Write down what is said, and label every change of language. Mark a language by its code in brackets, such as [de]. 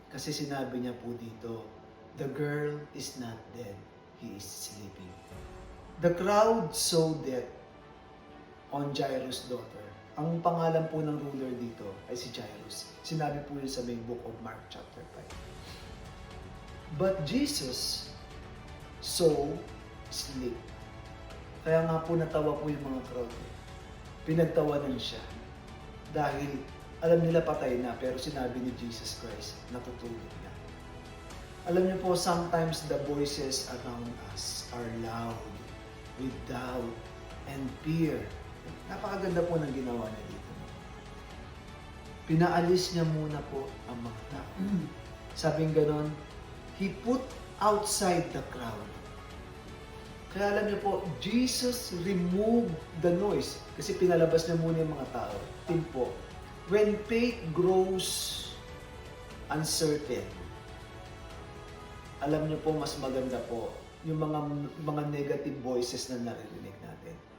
[tl] Kasi sinabi niya po dito, [en] the girl is not dead, he is sleeping. The crowd saw death on Jairus' daughter. [tl] Ang pangalan po ng ruler dito ay si Jairus. Sinabi po yun sa may book of Mark chapter 5. [en] But Jesus saw sleep. [tl] Kaya nga po natawa po yung mga crowd. Pinagtawanan siya. Dahil alam nila patay na, pero sinabi ni Jesus Christ, natutulog na. Alam niyo po, [en] sometimes the voices around us are loud, with doubt and fear. [tl] Napakaganda po ng ginawa niya dito. Pinaalis niya muna po ang mga tao. Sabing ganon, [en] he put outside the crowd. [tl] Kaya alam niyo po, [en] Jesus removed the noise. [tl] Kasi pinalabas niya muna yung mga tao. Po, [en] when faith grows uncertain, [tl] alam niyo po, mas maganda po yung mga [en] negative voices [tl] na naririnig natin.